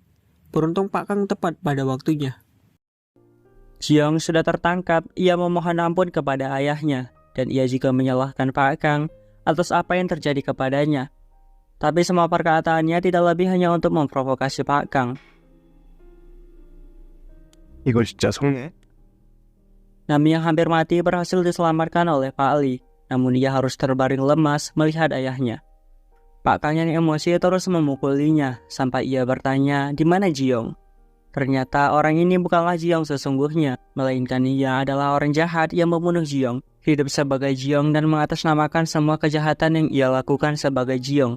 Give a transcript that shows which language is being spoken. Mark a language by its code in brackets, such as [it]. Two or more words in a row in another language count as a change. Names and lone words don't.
[id] Beruntung Pak Kang tepat pada waktunya. Jiong sudah tertangkap, ia memohon ampun kepada ayahnya dan ia juga menyalahkan Pak Kang atas apa yang terjadi kepadanya. Tapi semua perkataannya tidak lebih hanya untuk memprovokasi Pak Kang. [ko] 이거 진짜 성공해? [id] Nami yang hampir mati berhasil diselamatkan oleh Pak Li. Namun ia harus terbaring lemas melihat ayahnya. Pak Kang yang emosi terus memukulinya sampai ia bertanya, "Di mana Jiong?" Ternyata orang ini bukanlah Jiong sesungguhnya, melainkan ia adalah orang jahat yang membunuh Jiong, hidup sebagai Jiong dan mengatasnamakan semua kejahatan yang ia lakukan sebagai Jiong.